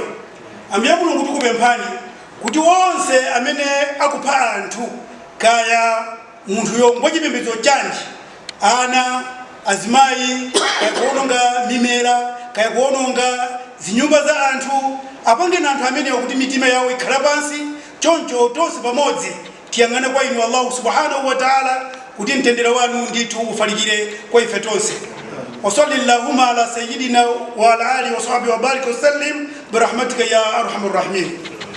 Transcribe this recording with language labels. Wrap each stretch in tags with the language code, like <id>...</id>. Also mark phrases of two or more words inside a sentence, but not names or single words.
<ny>Ambuye Mulungu tikupemphani kuti onse amene akupha anthu, kaya munthuyo ngochipembedzo chanji, ana, azimayi, kaya kuononga mimera, kaya kuononga zinyumba za anthu, apange na anthu amenewa kuti mitima yawo ikhala pansi. Choncho tonse pamodzi tiyang'ane kwa inu Allah</ny> <ar>سبحانه وتعالى</ar> <ny>kuti mtendere wanu ndithu ufalikire kwa ife tonse.</ny> <ar>وصلى الله على سيدنا وعلى آله وصحبه وبارك وسلم برحمتك يا أرحم الراحمين.</ar>